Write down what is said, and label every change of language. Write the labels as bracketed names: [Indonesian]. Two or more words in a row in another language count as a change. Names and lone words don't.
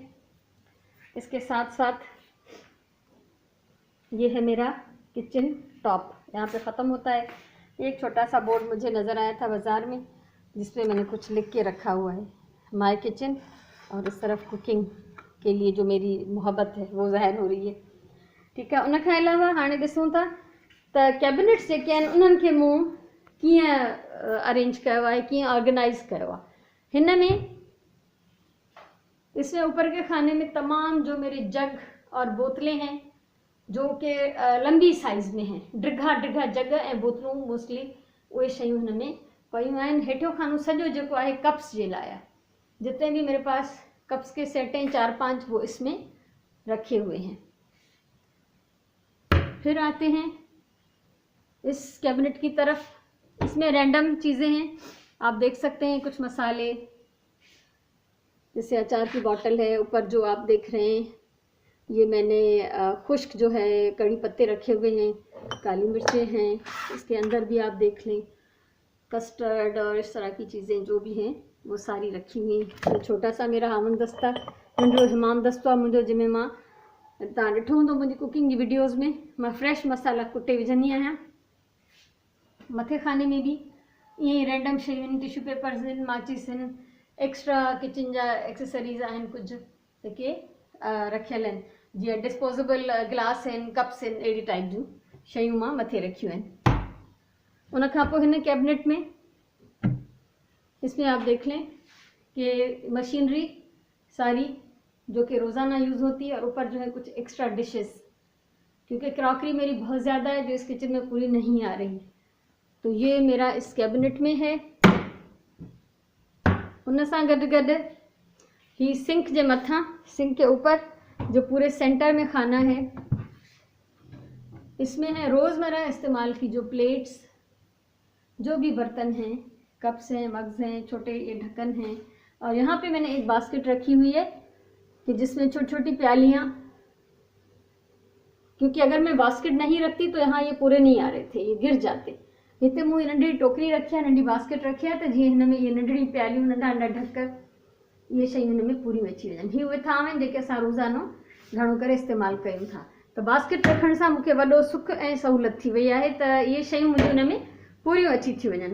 [Urdu] اس کے ساتھ ساتھ یہ ہے میرا [English] kitchen top, [Urdu] یہاں پہ ختم ہوتا ہے. ایک چھوٹا سا بورڈ مجھے نظر آیا تھا بازار میں جس پہ میں نے کچھ لکھ کے رکھا ہوا ہے, [English] My kitchen, [Urdu] اور اس طرف کوکنگ کے لیے جو میری محبت ہے وہ ظاہر ہو رہی ہے. ٹھیک ہے, [Sindhi] उन खां अलावा हाणे ॾिसूं था त कैबिनेट्स जेके आहिनि उन्हनि खे मूं कीअं अरेंज कयो आहे, कीअं ऑर्गेनाइज़ कयो आहे। हिन में [Urdu] اس میں اوپر کے خانے میں تمام جو میرے جگ اور بوتلیں ہیں جو کہ لمبی سائز میں ہیں, [Sindhi] डिघा डिघा जग ऐं बोतलूं मोस्टली उहे शयूं हिन में पयूं आहिनि। हेठियों खानो सॼो जेको आहे कप्स जे लाइ आहे, [Urdu] جتنے بھی میرے پاس کپس کے سیٹ ہیں 4-5 وہ اس میں رکھے ہوئے ہیں. پھر آتے ہیں اس کیبنٹ کی طرف، اس میں رینڈم چیزیں ہیں، آپ دیکھ سکتے ہیں کچھ مسالے، جیسے اچار کی بوتل ہے اوپر جو آپ دیکھ رہے ہیں، یہ میں نے خشک جو ہے کڑی پتے رکھے ہوئے ہیں، کالی مرچیں ہیں، اس کے اندر بھی آپ دیکھ لیں کسٹرڈ اور اس طرح کی چیزیں جو بھی ہیں وہ ساری رکھی ہوئی. یہ چھوٹا سا میرا ہاون دستہ [Sindhi] नंढो हमाम दस्तो आहे मुंहिंजो, जंहिंमें मां तव्हां ॾिठो हूंदो मुंहिंजी कुकिंग जी वीडियोज़ में मां फ्रेश मसाला कुटे विझंदी आहियां। मथे खाने में भी ईअं ई रैंडम शयूं आहिनि, [English] tissue papers [Sindhi] आहिनि, माचिस आहिनि, [English] extra kitchen [Sindhi] जा एक्सेसरीज़ आहिनि कुझु जेके रखियल आहिनि, जीअं डिस्पोजेबल गिलास आहिनि, कप्स आहिनि, अहिड़ी टाइप जूं शयूं मां मथे रखियूं आहिनि। उन खां पोइ हिन कैबिनेट में [Urdu] اس میں آپ دیکھ لیں کہ مشینری ساری جو کہ روزانہ یوز ہوتی ہے، اور اوپر جو ہے کچھ [English] extra dishes, [Urdu] کیونکہ کراکری میری بہت زیادہ ہے جو اس کچن میں پوری نہیں آ رہی، تو یہ میرا اس کیبنٹ میں ہے. [Sindhi] उन सां गॾु गॾु ही सिंक जे मथां, [Urdu] سنک کے اوپر جو پورے سینٹر میں خانہ ہے، اس میں ہے روزمرہ استعمال کی جو پلیٹس، جو بھی برتن ہیں، کپس ہیں، مگس ہیں، چھوٹے یہ ڈھکن ہیں، اور یہاں پہ میں نے ایک باسکٹ رکھی ہوئی ہے کہ جس میں چھوٹی چھوٹی پیالیاں، کیونکہ اگر میں باسکٹ نہیں رکھتی تو یہاں یہ پورے نہیں آ رہے تھے، یہ گر جاتے. [Sindhi] हिते मूं नंढी टोकरी रखी आहे, नंढी बास्केट रखी आहे, त जीअं हिन में ये नंढड़ी प्यालियूं, नंढा नंढा ढक, ये शयूं हिन में पूरियूं अची वञनि। ही उहे थांव आहिनि जेके असां रोज़ानो घणो करे इस्तेमालु कयूं था। त बास्केट रखण सां मूंखे वॾो सुख ऐं सहूलियत थी वई आहे, त इहे शयूं मुंहिंजूं हिन में पूरियूं अची थी वञनि।